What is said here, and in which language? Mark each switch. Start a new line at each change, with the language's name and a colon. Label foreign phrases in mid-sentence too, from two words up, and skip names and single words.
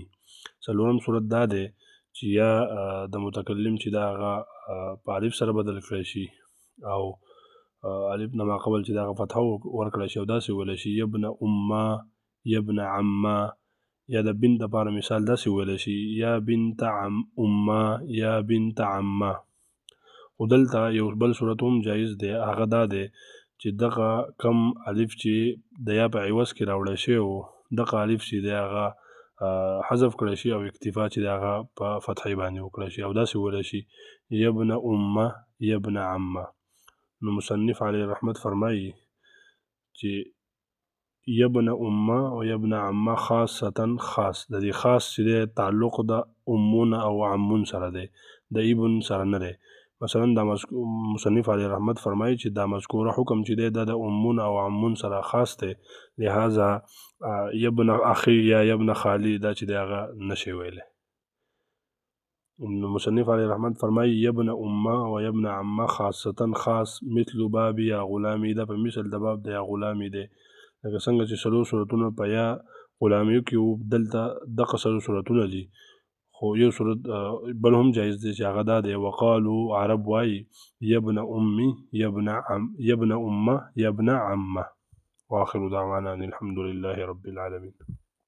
Pashto: څلورم صورت دا دی چې یا د متکلم چې د هغه په الف سره بدل کړی شي او الف نه ماقبل چې د هغه فتحه ورکړی شي او داسې وویلی شي
Arabic: یبن امه یبن عمه،
Pashto: یا د بنت دپاره مثال داسې وویلی شي
Arabic: یا بنت امه یا بنت عمه.
Pashto: خو دلته یو بل صورت هم جایز دی، هغه دا دی چې دغه کم الف چې د یا په عوض کې راوړی شوی و، دغه الف چې دی هغه حذف کړی شي او اکتفا چې د هغه په فتحې باندې وکړی شي او داسې وویلی شي
Arabic: یبن امه یبن عمه.
Pashto: نو مصنف علیه رحمت فرمایي چې
Arabic: یبن امه
Pashto: او
Arabic: یبن عمه خاصتا خاص،
Pashto: د دې خاص چې دی تعلق د امون او عمون سره دی، د ابن سره نه دی. مثلا دا مصنف علیه رحمت فرمایي چې دا مذکوره حکم چې دی دا د امون او عمون سره خاص دی، لہذا
Arabic: یبن اخی یا یبن خالی
Pashto: دا چې دی هغه نشي ویلی. مصنف علیه رحمت فرمایي
Arabic: یبن امه و یبن عمه خاصتا خاص مثل باب یا غلامی،
Pashto: دا په مثل د باب د
Arabic: یا غلامی
Pashto: دی، لکه څنګه چې څلور صورتونه په یا غلامیو کې وو، دلته دغه څلور صورتونه دي. خو یو صورت بل هم جایز دی چې هغه دا دی وقالو عرب وایي
Arabic: یبن امي یبن امه یبن عمه. واخر دعوانا ان الحمد لله رب العالمين.